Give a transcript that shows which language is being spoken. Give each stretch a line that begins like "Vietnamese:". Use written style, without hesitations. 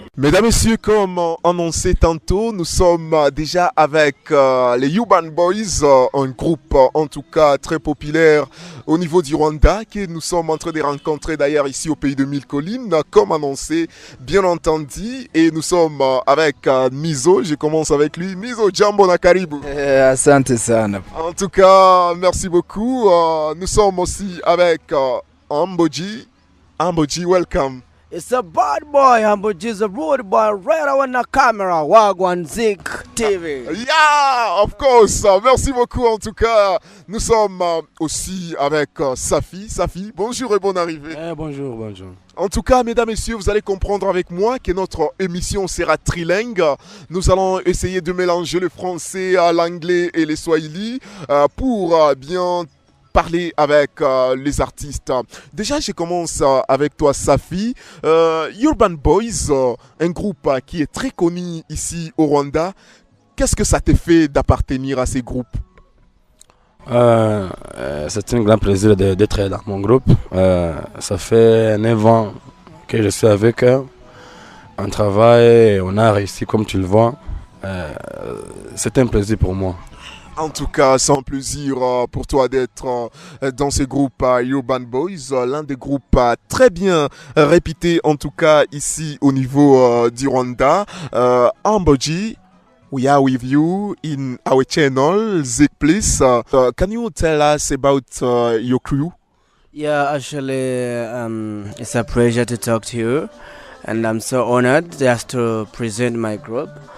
French: Mesdames et messieurs, comme annoncé tantôt, nous sommes déjà avec les Urban Boys, un groupe en tout cas très populaire au niveau du Rwanda, que nous sommes en train de rencontrer d'ailleurs ici au pays de Mille Collines, comme annoncé, bien entendu. Et nous sommes avec Nizo, je commence avec lui.
Swahili: Nizo, jambo na karibu. Asante sana.
French: En tout cas, merci beaucoup. Nous sommes aussi avec Amboji.
English: Amboji, welcome. It's a bad boy, Amboji's a rude boy, right on the camera, Wagwan Zik TV. Yeah, of course.
French: Merci beaucoup en tout cas. Nous sommes aussi avec Safi. Safi, bonjour et bonne arrivée. Bonjour, bonjour. En tout cas, mesdames et messieurs, vous allez comprendre avec moi que notre émission sera trilingue. Nous allons essayer de mélanger le français, l'anglais et le swahili pour bien parler avec les artistes. Déjà, je commence avec toi, Safi. Urban Boys, un groupe qui est très connu ici au Rwanda. Qu'est-ce que ça te fait d'appartenir à ces groupes? C'est un grand plaisir d'être dans mon groupe. Ça fait 9 ans que je suis avec eux. On travaille, on a réussi comme tu le vois. C'est un plaisir pour moi. En tout cas, c'est un plaisir pour toi d'être dans ce groupe Urban Boys, l'un des groupes très bien réputés en tout cas ici au niveau du Rwanda.
English: Amboji, we are with you in our channel Zik+. Can you tell us about your crew? Yeah, actually, it's a pleasure to talk to you, and I'm so honored just to present my group.